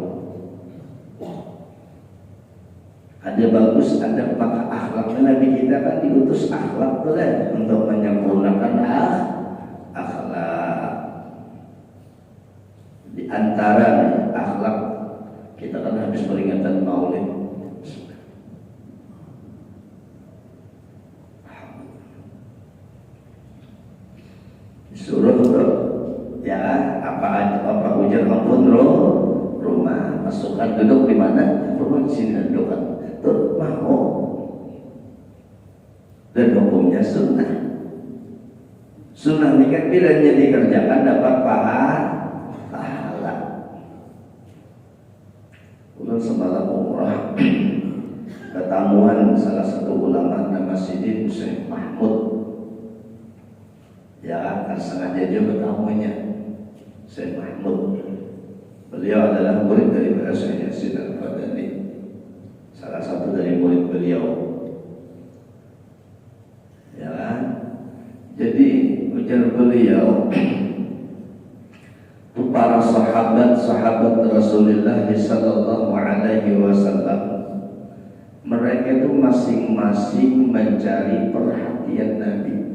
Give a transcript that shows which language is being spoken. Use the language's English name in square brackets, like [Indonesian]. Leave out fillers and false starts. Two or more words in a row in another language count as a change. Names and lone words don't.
[Indonesian] Ada bagus, ada pakar akhlak. Nabi kita kan diutus akhlak tuh kan untuk menyempurnakan akhlak. Di antara akhlak kita kan habis peringatan Maulid. Disuruh tuh ya apa ujar ampun rumah masukkan duduk di mana rumah di sini duduk kan tuh mau dan hukumnya sunnah ini kan bila dikerjakan dapat pahala. [Banjar] Ulun semalam umrah ketamuan salah satu ulama nama Sidin Syekh Mahmud. [Indonesian] Ya, kan sengaja dia bertamunya Syekh Mahmud. Beliau adalah murid dari Syekh Yasin Al-Fadani, salah satu dari murid beliau. Ya kan? Jadi ujar beliau itu para sahabat Rasulullah [Arabic] صلى الله عليه وسلم, [Indonesian] mereka itu masing-masing mencari perhatian Nabi.